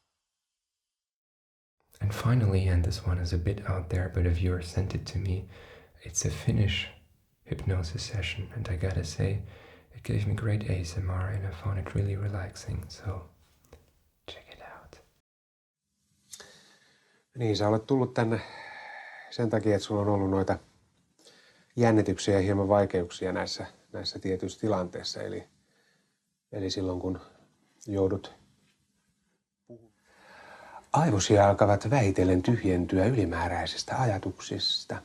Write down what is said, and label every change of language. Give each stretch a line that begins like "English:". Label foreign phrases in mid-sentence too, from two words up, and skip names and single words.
English: And finally, and this one is a bit out there, but a viewer sent it to me, it's a Finnish hypnosis session, and I gotta say, it gave me great ASMR and I found it really relaxing, so check it out.
Finnish: Niin, sä olet tullut tänne sen takia, että sulla on ollut noita jännityksiä ja hieman vaikeuksia näissä tietyissä tilanteissa, eli silloin kun joudut aivosi alkavat vähitellen tyhjentyä ylimääräisistä ajatuksista.